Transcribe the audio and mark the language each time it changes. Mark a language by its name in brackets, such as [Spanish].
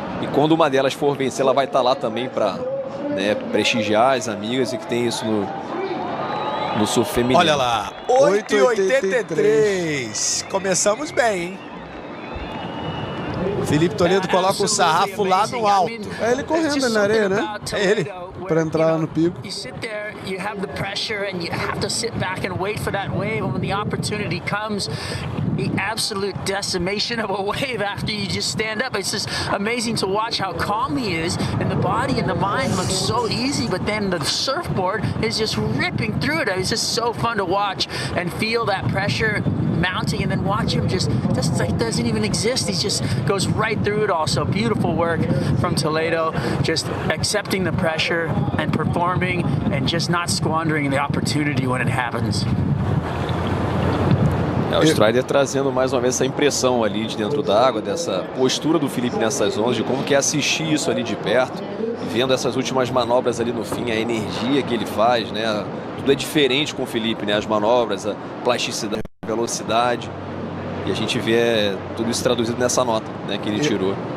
[Portuguese] E quando uma delas for vencer, ela vai estar lá também para, né, prestigiar as amigas e que tem isso no surf feminino. Olha lá, 8,83. Começamos bem, hein? Felipe Toledo coloca o sarrafo lá no alto. É ele correndo ali na areia, né? É ele. Para entrar lá no pico. [English] You sit there, you have the pressure, and you have to sit back and wait for that wave. And when the opportunity comes, the absolute decimation of a wave after you just stand up. It's just amazing to watch how calm he is, and the body and the mind look so easy, but then the surfboard is just ripping through it. It's just so fun to watch and feel that pressure mounting, and then watch him just doesn't even exist. He just goes right through it all. So beautiful work from Toledo, just accepting the pressure and performing and just not squandering the opportunity when it happens. [Portuguese] O Strider trazendo mais uma vez essa impressão ali de dentro d'água, dessa postura do Felipe nessas ondas, de como que é assistir isso ali de perto, vendo essas últimas manobras ali no fim, a energia que ele faz, né? Tudo é diferente com o Felipe, né? As manobras, a plasticidade, a velocidade, e a gente vê tudo isso traduzido nessa nota, né, que ele tirou.